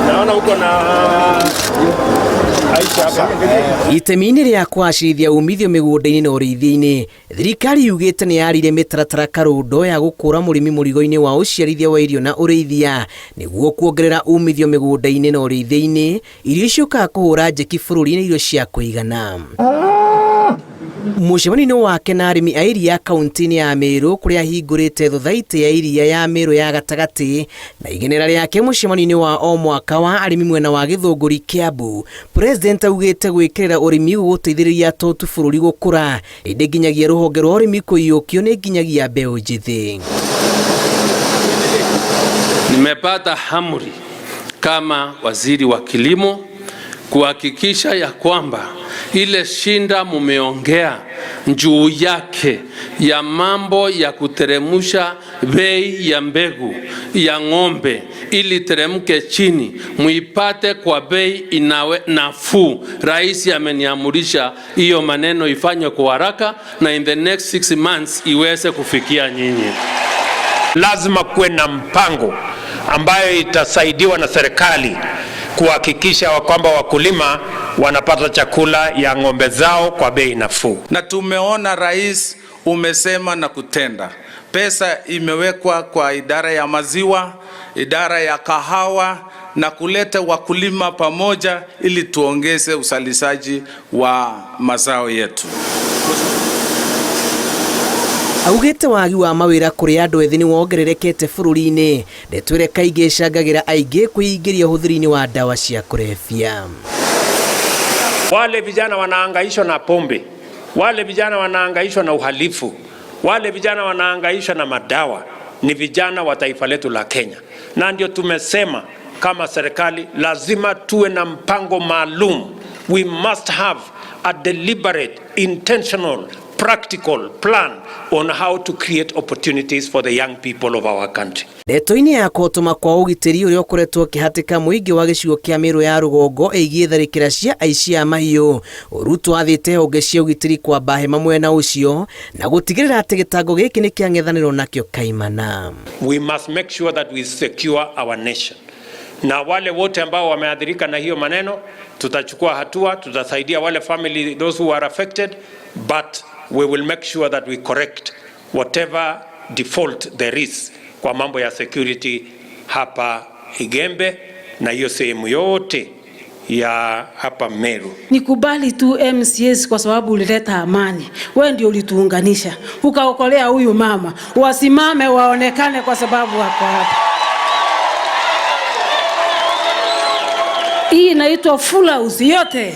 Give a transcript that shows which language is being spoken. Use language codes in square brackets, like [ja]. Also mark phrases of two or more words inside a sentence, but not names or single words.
[sw] naona uko na Aisha hapa. [ki] Itemi-inĩ rĩa kwacirithia umithio mĩgũnda-inĩ na ũrĩithia-inĩ, thirikari yugĩte nĩ yarire mĩtaratara karũndo ya gũkũra mũrĩmi mũrigo-inĩ wa ũciarithia wa irio na ũrĩithia nĩguo kuongerera umithio mĩgũnda-inĩ na ũrĩithia-inĩ, irio icokaga kũhũra njeki bũrũri-inĩ irio cia kũigana. Mũcemanio wake na arĩmi a iria kaunti-inĩ ya Meru kũrĩa hingũrĩte thothaitĩ ya iria ya Meru ya gatagatĩ na igenera rĩake mũcemanio wa o mwaka wa arĩmi mwena wa Gĩthũngũri Kiambu, President augĩte gwĩkĩrĩra ũrĩmi gũgũteithĩrĩria totu bũrũri gũkũra ĩndĩ nginyagia rũhonge rwa ũrĩmi kũiyũkio nĩ nginyagia mbeũ njĩthĩ. [sw] Nimepata amri kama waziri wa kilimo kuhakikisha ya kwamba ile shinda mumeongea juu yake ya mambo ya kuteremusha bei ya mbegu ya ng'ombe ili teremke chini muipate kwa bei inawe nafuu. Rais ameniamurisha hiyo maneno ifanywe kwa haraka na [en] in the next 6 months [sw] iweze kufikia nyinyi. Lazima kuwe na mpango ambayo itasaidiwa na serikali kuhakikisha kwamba wakulima wanapata chakula ya ng'ombe zao kwa bei nafuu. Na tumeona rais umesema na kutenda. Pesa imewekwa kwa idara ya maziwa, idara ya kahawa na kuleta wakulima pamoja ili tuongeze uzalishaji wa mazao yetu. [ki] Augĩte wagi wa mawĩra kũrĩ andũ ethĩ nĩ wongererekete bũrũri-inĩ, ndeto ĩrĩa kaingĩ ĩcangagĩra aingĩ kwĩingĩria ũhũthĩri-inĩ wa dawa cia kũrebia. [sw] Wale vijana wanaangaishwa na pombe, wale vijana wanaangaishwa na uhalifu, wale vijana wanaangaishwa na madawa, ni vijana wa taifa letu la Kenya. Na ndio tumesema kama serikali lazima tuwe na mpango maalum. [en] We must have a deliberate, intentional, practical plan on how to create opportunities for the young people of our country. [ki] Ndeto-inĩ ya kũtũma kwa ũgitĩri ũrĩa ũkoretwo ũkĩhatĩka mũingĩ wa gĩcigo kĩa Meru ya rũgongo ĩgiĩ tharĩkĩra cia aici a mahiũ, Ruto athĩte honge cia ũgitĩri kwamba hema mwena ũcio na gũtigĩrĩra atĩ gĩtango gĩkĩ nĩ kĩang'ethanĩrwo nakĩo kaimana. [en] We must make sure that we secure our nation. [sw] Na wale wote ambao wameathirika na hiyo maneno tutachukua hatua, tutasaidia wale family, [en] those who are affected, but we will make sure that we correct whatever default there is [sw] kwa mambo ya security hapa Igembe na hiyo sehemu yote ya hapa Meru. Nikubali tu MCS kwa sababu ulileta amani. Wewe ndio ulituunganisha. Ukaokolea huyu mama. Wasimame waonekane kwa sababu wako hapa. Hii inaitwa [en] full house [sw] yote.